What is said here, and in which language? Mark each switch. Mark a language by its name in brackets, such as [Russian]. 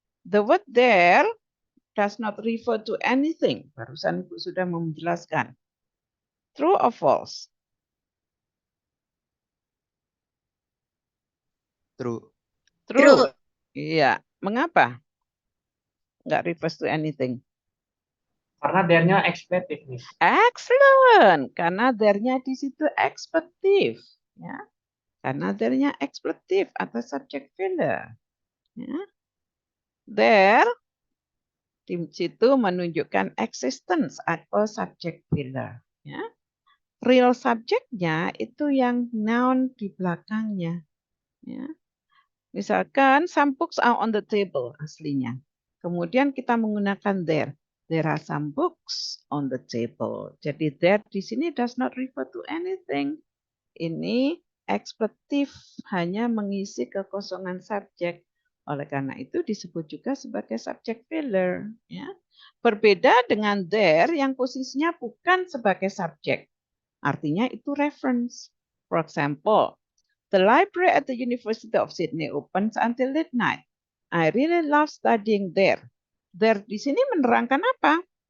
[English] The word there does not refer to anything. [Indonesian] Barusan Ibu sudah menjelaskan. [English] True or false? True. [Indonesian] True. Iya. Mengapa? [English] Nggak refers to anything. [Indonesian] Karena there-nya expletive, Miss. Excellent. Karena there-nya di situ expletive. Ya. Karena there-nya expletive atau subject filler. Ya. There di situ menunjukkan existence atau subject filler. Ya. Real subjeknya itu yang noun di belakangnya. Ya. [English] Misalkan some books are on the table aslinya. [Indonesian] Kemudian kita menggunakan [English] there. There are some books on the table. [Indonesian] Jadi there di sini [English] does not refer to anything. [Indonesian] Ini expletive, hanya mengisi kekosongan subjek. Oleh karena itu disebut juga sebagai subject filler. Ya. Berbeda dengan there yang posisinya bukan sebagai subjek. Artinya itu reference. [English] For example, the library at the University of Sydney opens until midnight. I really love studying there. There [Indonesian] di sini menerangkan apa?